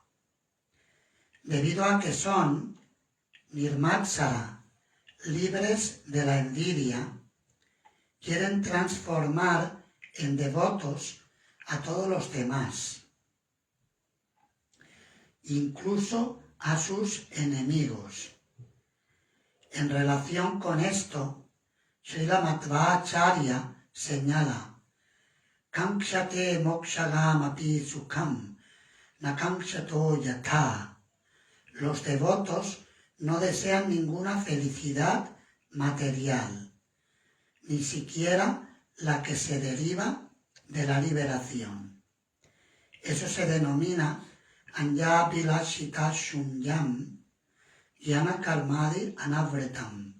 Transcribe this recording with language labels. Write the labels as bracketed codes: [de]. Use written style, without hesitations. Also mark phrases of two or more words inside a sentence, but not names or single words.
[es] Debido a que son Nirmatsara, libres de la envidia, quieren transformar en devotos a todos los demás, incluso a sus enemigos. En relación con esto, Srila Madhvacharya señala, [sa] Kankshate mokshagam api sukham, na kangshato yatha. [es] Los devotos no desean ninguna felicidad material, ni siquiera la que se deriva de la liberación. Eso se denomina [sa] Anya Bilashita Shunyam Yana Karmadi Anavretam.